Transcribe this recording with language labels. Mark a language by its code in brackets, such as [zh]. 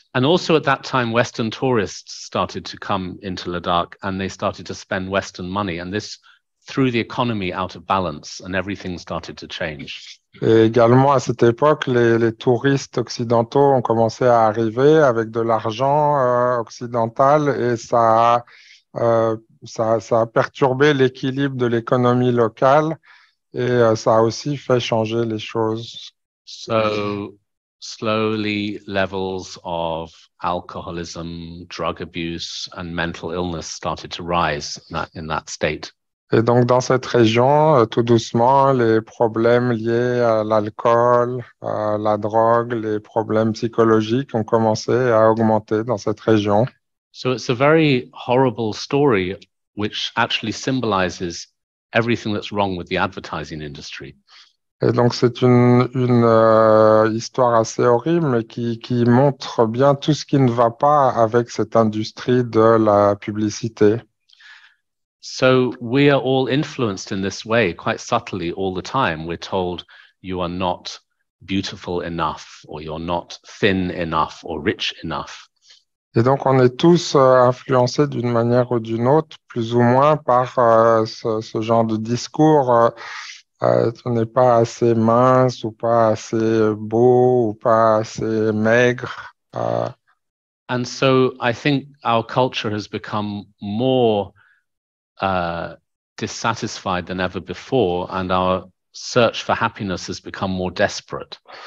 [en] And also at that time, Western tourists started to come into Ladakh, and they started to spend Western money, and this threw the economy out of balance, and everything started to change. [fr] Et également, à cette époque, les touristes occidentaux ont commencé à arriver avec de l'argent occidental, et ça a perturbé l'équilibre de l'économie locale, et ça a aussi fait changer les choses. [en] So slowly levels of alcoholism, drug abuse, and mental illness started to rise in that state. [fr] Et donc, dans cette région, tout doucement, les problèmes liés à l'alcool, à la drogue, les problèmes psychologiques ont commencé à augmenter dans cette région. [en] So it's a very horrible story, which actually symbolizes everything that's wrong with the advertising industry. [fr] Et donc, c'est une histoire assez horrible, mais qui montre bien tout ce qui ne va pas avec cette industrie de la publicité. [en] So we are all influenced in this way, quite subtly all the time. We're told you are not beautiful enough, or you're not thin enough, or rich enough. [fr] Et donc, on est tous influencés d'une manière ou d'une autre, plus ou moins, par ce genre de discours. Tu n'es pas assez mince, ou pas assez beau, ou pas assez maigre. [en] And so I think our culture has become more dissatisfied than ever before, and our search for happiness has become more desperate.